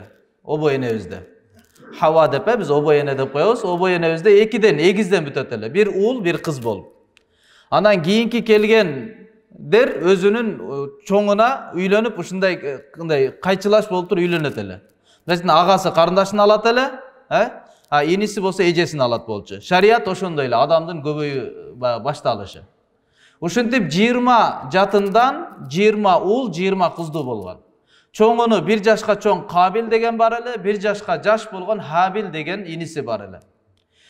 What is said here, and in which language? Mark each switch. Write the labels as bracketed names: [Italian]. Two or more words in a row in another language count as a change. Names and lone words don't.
[Kyrgyz] Обо энебизде. Hawa деп биз обо эне деп коебуз. Обо энебизде 2ден эгизден бүтөт эле. Бир уул, бир кыз болуп. Андан кийинки келгендер өзүнүн чоңуна үйлөнүп ушундай кайчылаш болуп туруп үйлөнөт эле. Mesela agası karındaşını alat ele, inisi bolsa ejесин алат болчу. Шарият ошондой эле, адамдын көбөйүү башталышы. Ушинтип 20 жатындан 20 уул, 20 кыздуу болгон. Чоңуну 1 жашка чоң Кабил деген бар эле, 1 жашка жаш болгон Хабил деген иниси бар эле.